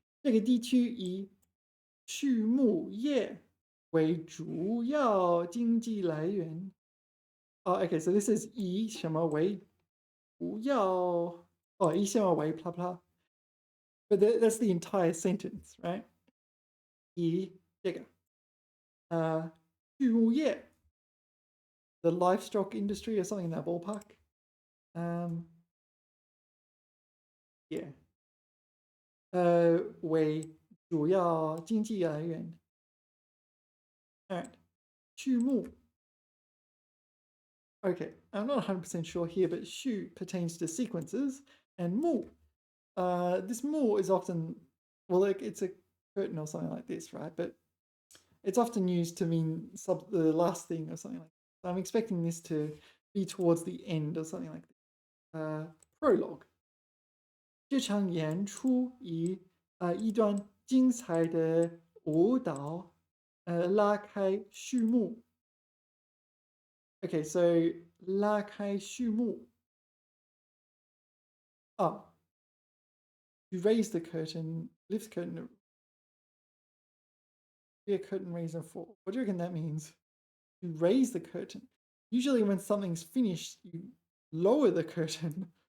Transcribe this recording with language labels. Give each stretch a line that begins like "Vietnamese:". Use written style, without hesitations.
Chinese: 这个地区以畜牧业为主要经济来源.
English: Oh, okay, so this is
Chinese: 以什么为主要,
English: oh, 以什么为 blah blah. But that's the entire sentence, right?
Chinese: 以这个畜牧业,
English: the livestock industry or something in that ballpark. Yeah.
Chinese: 为主要经济来源.Alright. 畜牧.
English: Okay, I'm not 100% sure here, but shu pertains to sequences, and mu. This mu is often, well, like it's a curtain or something like this, right? But it's often used to mean the last thing or something like that. So I'm expecting this to be towards the end or something like this. Prologue.
Chinese: 这场演出以一段精彩的舞蹈拉开序幕.
English: Okay, so 拉开序幕. Oh, you raise the curtain, lift curtain, be a curtain raiser for. What do you reckon that means? You raise the curtain. Usually when something's finished, you lower the curtain.